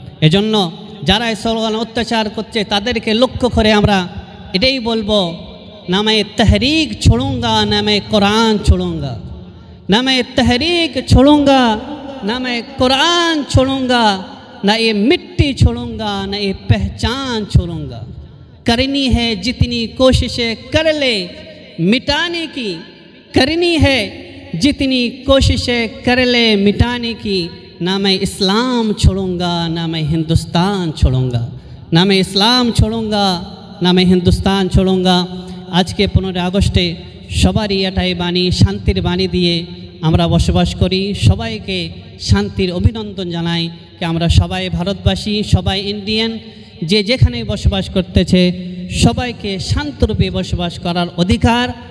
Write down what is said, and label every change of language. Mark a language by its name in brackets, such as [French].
[Bangla] এজন্য যারা এই স্লোগান অত্যাচার করছে তাদেরকে লক্ষ্য করে আমরা এটাই বলবো, [Hindi] নামে তহরিক ছোড়ুঙ্গা, নামে কোরআন ছোড়ুঙ্গা, নামে तहरीक छोड़ूंगा, ना मैं कुरान छोड़ूंगा, ना ये मिट्टी छोड़ूंगा, ना ये पहचान छोड़ूंगा। करनी है जितनी कोशिशें कर ले मिटाने की, करनी है जितनी कोशिशें कर ले मिटाने की, ना मैं इस्लाम छोड़ूंगा, ना मैं हिंदुस्तान छोड़ूंगा, ना मैं इस्लाम छोड़ूंगा, ना मैं हिंदुस्तान छोड़ूंगा। आज के [Bangla] 15 আগস্টে সবারই এটাই বাণী, শান্তির বাণী দিয়ে আমরা বসবাস করি। সবাইকে শান্তির অভিনন্দন জানাই যে আমরা সবাই ভারতবাসী, সবাই ইন্ডিয়ান, যে যেখানে বসবাস করতেছে সবাইকে শান্তরূপে বসবাস করার অধিকার।